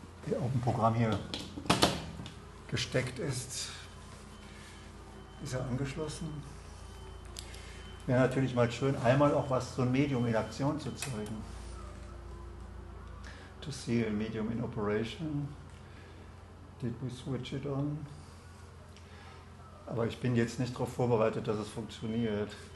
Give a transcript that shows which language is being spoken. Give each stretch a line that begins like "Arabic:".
German: Der auf dem Programm hier gesteckt ist. Ist er angeschlossen? Wäre natürlich mal schön, einmal auch so ein Medium in Aktion zu zeigen.
English: To see a medium in operation. Did we switch it on?
German: Aber ich bin jetzt nicht darauf vorbereitet, dass es funktioniert.